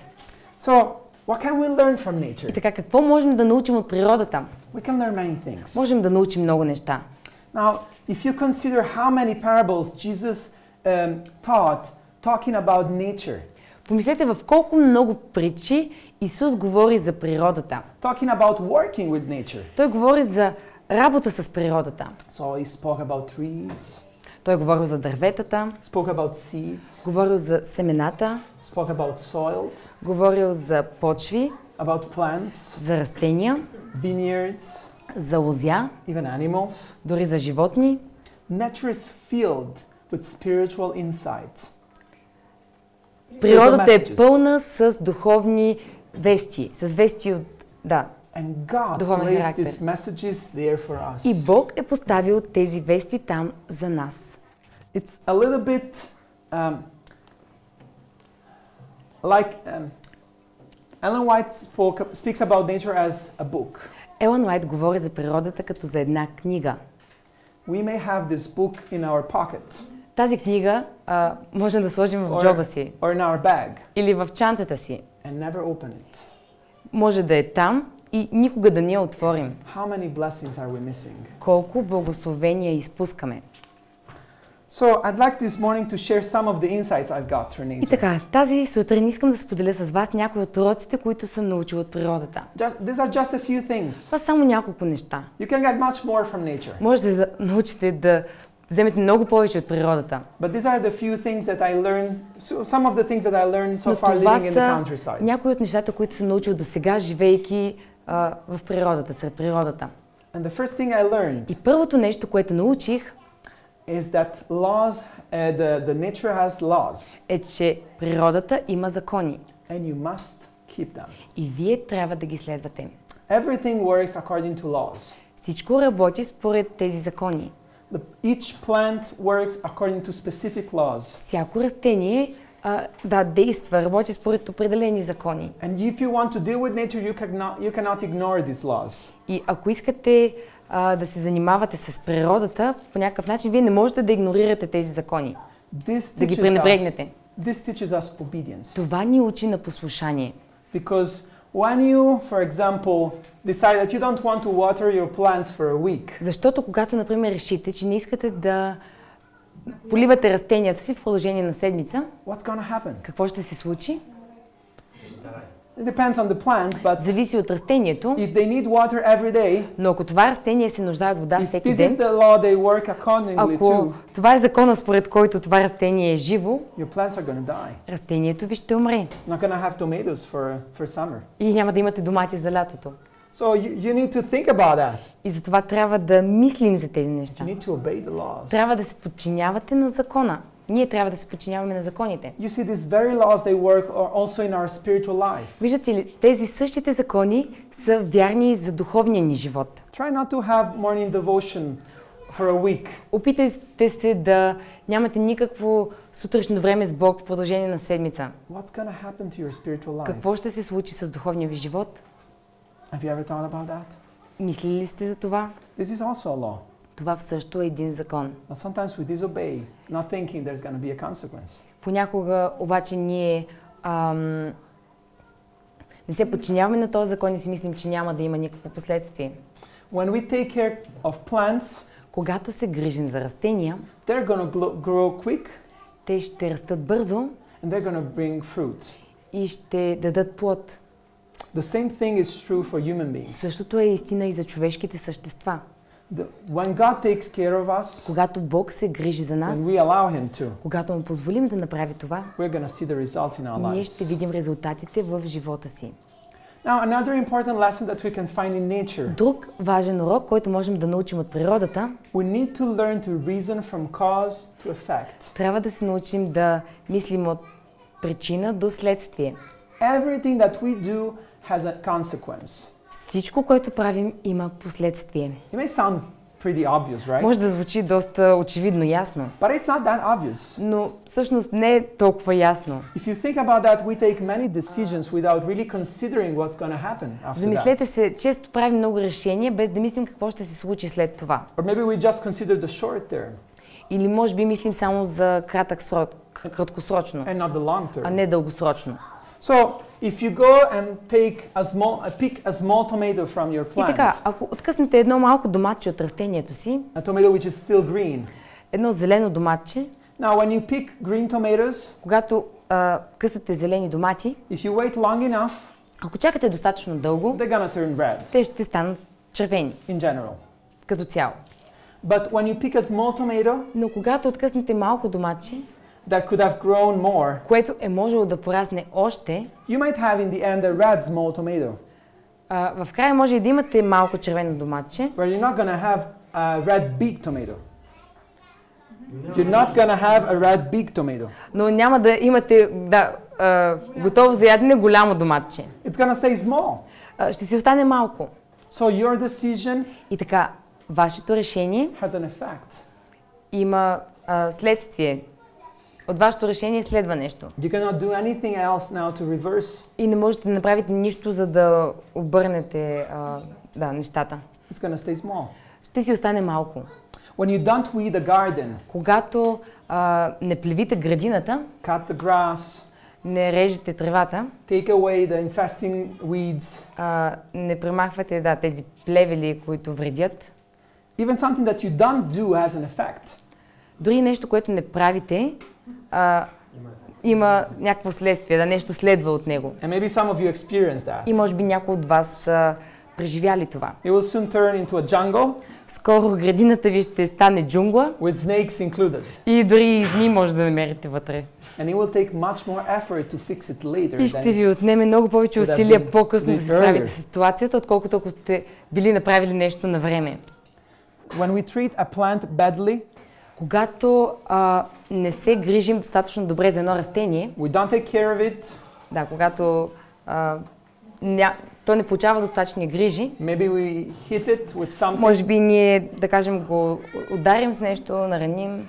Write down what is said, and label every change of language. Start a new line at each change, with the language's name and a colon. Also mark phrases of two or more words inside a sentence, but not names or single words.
English: So, what can we learn from
Bulgarian: И
English: nature?
Bulgarian: така, какво можем да научим от природата?
English: We can learn many things.
Bulgarian: Можем да научим много неща.
English: Now, if you consider how many parables Jesus taught talking about nature,
Bulgarian: Помислете в колко много притчи Исус говори за природата.
English: talking about working with nature.
Bulgarian: Той говори за работа с природата.
English: So he spoke about trees,
Bulgarian: Той говорил за дърветата,
English: spoke about seeds,
Bulgarian: говорил за семената,
English: spoke about soils,
Bulgarian: говорил за почви,
English: about plants,
Bulgarian: за растения,
English: vineyards,
Bulgarian: за лозя,
English: even animals.
Bulgarian: дори за животни.
English: Nature is filled with spiritual insight.
Bulgarian: Природата е
English: messages.
Bulgarian: пълна с духовни вести, с вести от... Да.
English: And God
Bulgarian: Духовен
English: placed
Bulgarian: характер.
English: these messages there for us.
Bulgarian: И Бог е поставил тези вести там за нас.
English: It's a little bit like Ellen White speaks about nature as a book.
Bulgarian: Елън Уайт говори за природата като за една книга.
English: We may have this book in our pocket
Bulgarian: Тази книга можем да сложим в
English: or,
Bulgarian: джоба си
English: or in our bag
Bulgarian: или в чантата си.
English: and never open it.
Bulgarian: Може да е там и никога да не я отворим.
English: How many blessings are we missing?
Bulgarian: Колко благословения изпускаме.
English: So I'd like this morning to share some of the insights I've got through
Bulgarian: И
English: nature.
Bulgarian: така, тази сутрин искам да споделя с вас някои от уроците, които съм научила от природата.
English: These are just a few things.
Bulgarian: Това са само няколко неща.
English: You can get much more from nature.
Bulgarian: Можете да научите да вземете много повече от природата.
English: But these are the few things that I learned, some of the things that I learned so
Bulgarian: Но
English: far
Bulgarian: това
English: living in the
Bulgarian: са
English: countryside.
Bulgarian: някои от нещата, които съм научил до сега, живейки в природата, сред природата.
English: And the first thing I learned
Bulgarian: И първото нещо, което научих,
English: is that laws, the nature has laws,
Bulgarian: е, че природата има закони.
English: and you must keep them.
Bulgarian: И вие трябва да ги следвате.
English: Everything works according to laws.
Bulgarian: Всичко работи според тези закони.
English: Each plant works according to specific laws.
Bulgarian: Всяко растение действа, работи според определени закони.
English: And if you want to deal with nature, you cannot ignore these laws.
Bulgarian: И ако искате да се занимавате с природата, по някакъв начин вие не можете да игнорирате тези закони, да ги пренебрегнете.
English: This teaches us obedience.
Bulgarian: Това ни учи на послушание.
English: Because when you, for example, decide that you don't want to water your plants for a week,
Bulgarian: Защото когато, например, решите, че не искате да поливате растенията си в продължение на седмица,
English: what's going to happen?
Bulgarian: какво ще се случи?
English: It depends on the plant, but
Bulgarian: Зависи от растението,
English: if they need water every day,
Bulgarian: но ако това растение се нуждае от вода
English: if
Bulgarian: всеки
English: this is
Bulgarian: ден,
English: the law they work accordingly
Bulgarian: ако
English: to,
Bulgarian: това е закона, според който това растение е живо,
English: your plants are going to die.
Bulgarian: растението ви ще умре
English: Not going to have tomatoes for summer.
Bulgarian: и няма да имате домати за лятото.
English: So you need to think about that.
Bulgarian: И затова трябва да мислим за тези неща.
English: You need to obey the laws.
Bulgarian: Трябва да се подчинявате на закона. Ние трябва да се подчиняваме на законите.
English: You see, these very laws, they work also in our spiritual life.
Bulgarian: Виждате ли, тези същите закони са вярни за духовния ни живот.
English: Try not to have morning devotion for a week.
Bulgarian: Опитайте се да нямате никакво сутрешно време с Бог в продължение на седмица.
English: What's going to happen to your spiritual life?
Bulgarian: Какво ще се случи с духовния ви живот?
English: Have you ever thought about that?
Bulgarian: Мислили ли сте за това?
English: This is also a law.
Bulgarian: Това също е един закон.
English: But sometimes we disobey, not thinking there's going to be a consequence.
Bulgarian: Понякога обаче ние не се подчиняваме на този закон и си мислим, че няма да има никакво последствие.
English: When we take care of plants,
Bulgarian: Когато се грижим за растения,
English: they're going to grow quick
Bulgarian: те ще растат бързо
English: and they're going to bring fruit.
Bulgarian: и ще дадат плод.
English: The same thing is true for human beings.
Bulgarian: Същото е истина и за човешките същества.
English: When God takes care of us,
Bulgarian: когато Бог се грижи за нас,
English: when we allow Him to,
Bulgarian: когато му позволим да направи това,
English: we're going to see the results in our
Bulgarian: ние ще
English: lives.
Bulgarian: видим резултатите в живота си.
English: Now, another important lesson that we can find in nature.
Bulgarian: Друг важен урок, който можем да научим от природата,
English: We need to learn to reason from cause to effect.
Bulgarian: трябва да се научим да мислим от причина до следствие.
English: Everything that we do has a consequence.
Bulgarian: Всичко, което правим, има последствие.
English: It may sound pretty obvious, right?
Bulgarian: Може да звучи доста очевидно ясно,
English: But it's not that obvious.
Bulgarian: но всъщност не е толкова ясно.
English: If you think about that, we take many decisions without really considering what's going to happen after that.
Bulgarian: Замислете се, често правим много решения, без да мислим какво ще се случи след това.
English: Or maybe we just consider the short term
Bulgarian: Или може би мислим само за краткосрочно,
English: and not the long term.
Bulgarian: а не дългосрочно.
English: So, if you go and pick a small tomato from your
Bulgarian: И
English: plant,
Bulgarian: така, ако откъснете едно малко доматче от растението си,
English: a tomato which is still green.
Bulgarian: едно зелено доматче,
English: Now, when you pick green tomatoes,
Bulgarian: когато късате зелени домати,
English: if you wait long enough,
Bulgarian: ако чакате достатъчно дълго,
English: they're gonna turn red
Bulgarian: те ще станат червени
English: in general.
Bulgarian: като цяло.
English: But when you pick a small tomato
Bulgarian: Но когато откъснете малко доматче,
English: that could have grown more,
Bulgarian: което е можело да порасне още,
English: you might have in the end a red small tomato,
Bulgarian: в края може и да имате малко червено доматче,
English: but you're not gonna have a red big tomato. You're not gonna have a red big tomato.
Bulgarian: но няма да имате готово за ядене голямо доматче.
English: It's gonna stay small.
Bulgarian: Ще си остане малко.
English: So your decision
Bulgarian: И така, вашето решение
English: has an effect.
Bulgarian: има следствие. От вашето решение следва нещо.
English: You cannot do anything else now to reverse.
Bulgarian: И не можете да направите нищо, за да обърнете нещата.
English: It's gonna stay small.
Bulgarian: Ще си остане малко.
English: When you don't weed a garden,
Bulgarian: Когато не плевите градината,
English: cut the grass,
Bulgarian: не режете тревата,
English: take away the infesting weeds,
Bulgarian: не премахвате тези плевели, които вредят,
English: even something that you don't do has an effect.
Bulgarian: дори нещо, което не правите, има някакво следствие, нещо следва от него.
English: And maybe some of you experience that.
Bulgarian: И може би някои от вас са преживяли това.
English: It will soon turn into a jungle
Bulgarian: Скоро градината ви ще стане джунгла
English: with snakes included.
Bulgarian: и дори и змии може да намерите вътре.
English: And it will take much more effort to fix it later
Bulgarian: И ще ви отнеме много повече усилия по-късно да се справите с ситуацията, отколкото ако сте били направили нещо на време.
English: When we treat a plant badly,
Bulgarian: Когато не се грижим достатъчно добре за едно растение,
English: we don't take care of it,
Bulgarian: когато то не получава достатъчни грижи,
English: maybe we hit it with something,
Bulgarian: може би ние, да кажем, го ударим с нещо, нараним,